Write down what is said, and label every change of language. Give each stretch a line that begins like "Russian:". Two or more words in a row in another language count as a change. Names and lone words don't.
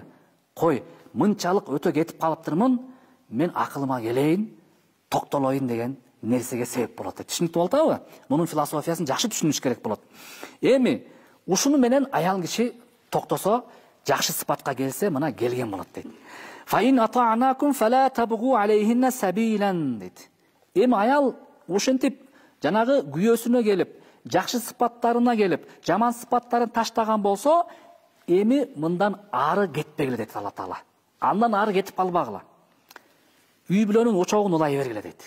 Kyrgyz: Кой, мынчалык өтө кетип калыптырмын, мен акылыма келейин, токтолоюн деген нерсеге себеп болот дейт. Түшүнүктүү болуп атабы? Мунун философиясын жакшы түшүнүш керек болот. Эми ушуну менен аял киши токтосо, жакшы сыпатка келсе, мына келген болот дейт.
Arabic: فإن أطعنكم فلا تبغوا عليهن سبيلا дейт.
Kyrgyz: Эми аял ушинтип жанагы күйөөсүнө келип, жакшы сыпаттарына келип, жаман сыпаттарын таштаган болсо, эми мындан ары кетпегиле дейт Алла Таала. Андан ары кетип калбагыла. Үй бүлөнүн очогун улай бергиле дейт.